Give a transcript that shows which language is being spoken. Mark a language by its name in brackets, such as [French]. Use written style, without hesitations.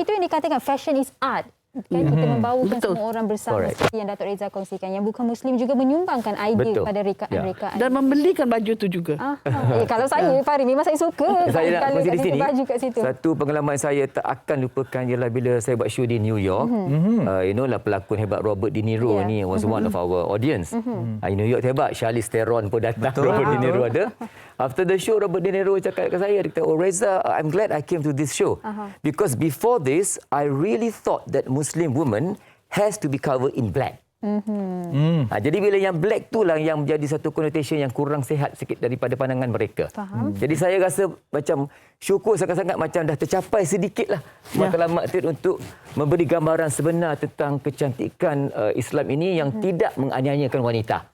[Malay] Itu yang dikatakan [English] fashion is art. [Malay] Kan kita membawakan semua orang bersama seperti yang Datuk Reza kongsikan, yang bukan Muslim juga menyumbangkan idea pada rekaan-rekaan dan membelikan baju tu juga. Kalau saya Farid memang saya suka saya nak kongsi di sini baju kat situ. Satu pengalaman saya tak akan lupakan ialah bila saya buat show di New York. Lah pelakon hebat [English] Robert De Niro ni was one of our audience. New York [Malay] hebat, [English] Charlize Theron [Malay] pun datang. [English] Robert De Niro [Malay] ada. [English] After the show, Robert De Niro [Malay] cakap ke saya, dia kata, [English] Reza, I'm glad I came to this show. Because before this, I really thought that Muslim woman has to be covered in black. [Malay] Jadi bila yang black tu lah yang menjadi satu connotation yang kurang sihat sikit daripada pandangan mereka. Jadi saya rasa macam syukur sangat-sangat macam dah tercapai sedikitlah matlamat untuk memberi gambaran sebenar tentang kecantikan Islam ini yang tidak menganiayakan wanita.